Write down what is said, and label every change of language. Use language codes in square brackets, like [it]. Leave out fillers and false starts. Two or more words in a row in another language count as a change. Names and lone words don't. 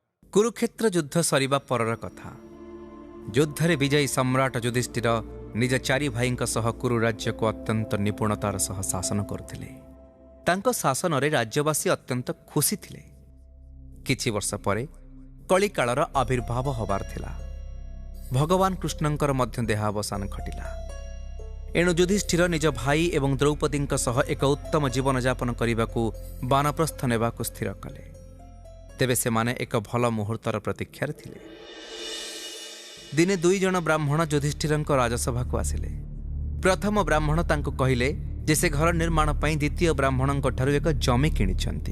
[or] କୁରୁକ୍ଷେତ୍ର ଯୁଦ୍ଧ ସରିବା ପରର କଥା। ଯୁଦ୍ଧରେ ବିଜୟୀ ସମ୍ରାଟ ଯୁଧିଷ୍ଠିର ନିଜ ଚାରି ଭାଇଙ୍କ ସହ କୁରୁ ରାଜ୍ୟ କୁ ଅତ୍ୟନ୍ତ ନିପୁଣତାର ସହ ଶାସନ କରୁଥିଲେ। ତାଙ୍କ ଶାସନ ରେ ରାଜ୍ୟବାସୀ ଅତ୍ୟନ୍ତ ଖୁସି ଥିଲେ। କିଛି ବର୍ଷ ପରେ କଳିକାଳର ଆବିର୍ଭାବ ହେବାର ଥିଲା। ଭଗବାନ କୃଷ୍ଣଙ୍କର ମଧ୍ୟ ଦେହାବସାନ ଘଟିଲା। ଏଣୁ ଯୁଧିଷ୍ଠିର ନିଜ ଭାଇ ଏବଂ ଦ୍ରୌପଦୀଙ୍କ ସହ ଏକ ଉତ୍ତମ ଜୀବନ ଯାପନ କରିବା ବାନପ୍ରସ୍ଥ ନେବାକୁ ସ୍ଥିର କଲେ। ତେବେ ସେ ମାନେ ଏକ ଭଲ ମୁହୂର୍ତ୍ତର ପ୍ରତୀକ୍ଷାରେ ଥିଲେ। ଦିନେ ଦୁଇ ଜଣ ବ୍ରାହ୍ମଣ ଯୁଧିଷ୍ଠିରଙ୍କ ରାଜସଭା କୁ ଆସିଲେ। ପ୍ରଥମ ବ୍ରାହ୍ମଣ ତାଙ୍କୁ କହିଲେ ଯେ ସେ ଘର ନିର୍ମାଣ ପାଇଁ ଦ୍ୱିତୀୟ ବ୍ରାହ୍ମଣଙ୍କ ଠାରୁ ଏକ ଜମି କିଣିଛନ୍ତି।